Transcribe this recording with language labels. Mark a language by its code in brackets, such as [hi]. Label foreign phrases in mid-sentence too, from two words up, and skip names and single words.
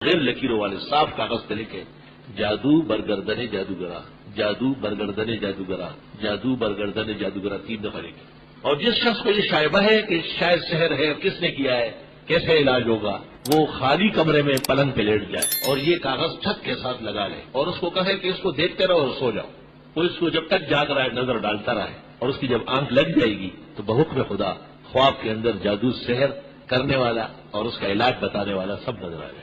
[ur] غیر لکیروں والے صاف کاغذ پہ لکھے [fa] جادو برگردن جادوگرا، جادو برگردن جادوگرا، جادو برگردن جادوگرا [ur] 3 دفعہ لکھے. اور جس شخص کو یہ شائبہ ہے کہ شاید سحر ہے، کس نے کیا ہے، کیسے علاج ہوگا، وہ خالی کمرے میں پلنگ پہ لیٹ جائے اور یہ کاغذ چھت کے ساتھ لگا لے اور اس کو کہے کہ اس کو دیکھتے رہو اور سو جاؤ. وہ اس کو جب تک جاگ رہا ہے نظر ڈالتا رہے اور اس کی جب آنکھ لگ جائے گی تو بحکم خدا خواب کے اندر جادو سحر کرنے والا اور اس کا علاج بتانے والا سب نظر آ جائے.